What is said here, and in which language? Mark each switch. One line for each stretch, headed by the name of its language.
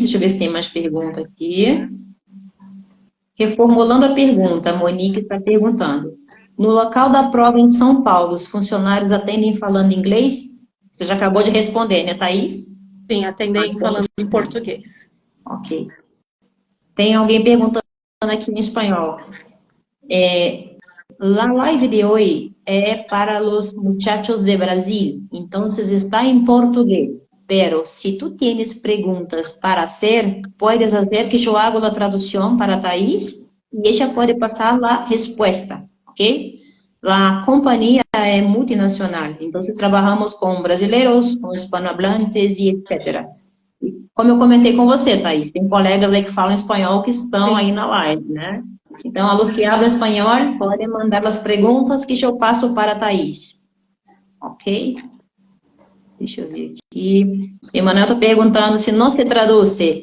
Portuguese: Deixa eu ver se tem mais pergunta aqui. Reformulando a pergunta, a Monique está perguntando. No local da prova em São Paulo, os funcionários atendem falando inglês? Você já acabou de responder, né, Thaís? Sim, atendem falando em português. Ok. Tem alguém perguntando aqui em espanhol.
Spanish: La live de hoy é para los muchachos de Brasil, entonces está en portugués. Pero si tú tienes preguntas para hacer, puedes hacer que yo hago la traducción para Thaís y ella puede pasar la respuesta, ¿ok? La compañía es multinacional, entonces trabajamos con brasileiros, com hispanohablantes e etc.
Portuguese: E como eu comentei com você, Thaís, tem colegas aí que falam espanhol que estão aí na live, né? Então,
Spanish: a los que hablam
Portuguese: espanhol podem mandar as perguntas que eu passo para a Thaís. Ok? Deixa eu ver aqui. Emanuel está perguntando se não se traduz.